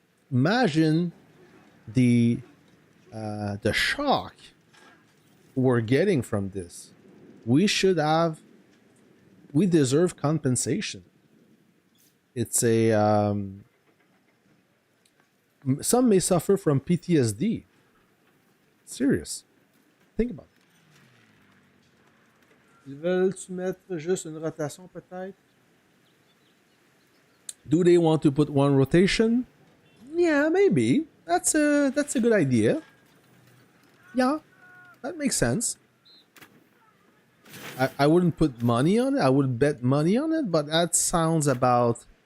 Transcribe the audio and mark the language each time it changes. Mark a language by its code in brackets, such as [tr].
[en] Imagine the shock we're getting from this. We should have. We deserve compensation. It's a some may suffer from PTSD. Serious. Think about it. [fr] Ils veulent-tu mettre juste une rotation peut-être? [en] Do they want to put one rotation? Yeah, maybe. That's a good idea. Yeah, that makes sense. I wouldn't put money on it. I wouldn't bet money on it, but that sounds about.